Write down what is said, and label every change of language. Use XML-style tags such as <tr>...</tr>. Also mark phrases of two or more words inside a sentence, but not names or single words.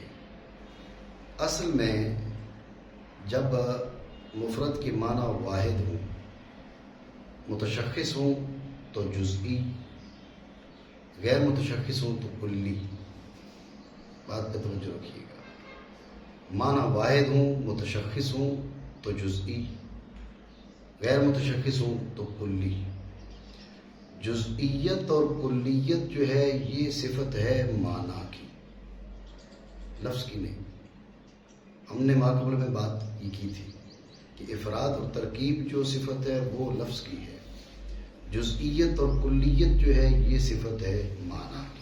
<ur>اصل میں جب مفرد کے معنی واحد ہوں، متشخص ہوں تو جزئی، غیر متشخص ہوں تو کلی، بات پہ توجہ رکھیے گا، معنی واحد ہوں، متشخص ہوں تو جزئی، غیر متشخص ہوں تو کلی۔ جزئیت اور کلیت جو ہے یہ صفت ہے معنی کی، لفظ کی نہیں۔ ہم نے ماقبل میں بات یہ کی تھی کہ افراد اور ترکیب جو صفت ہے وہ لفظ کی ہے، جزئیت اور کلیت جو ہے یہ صفت ہے معنی کی۔</ur>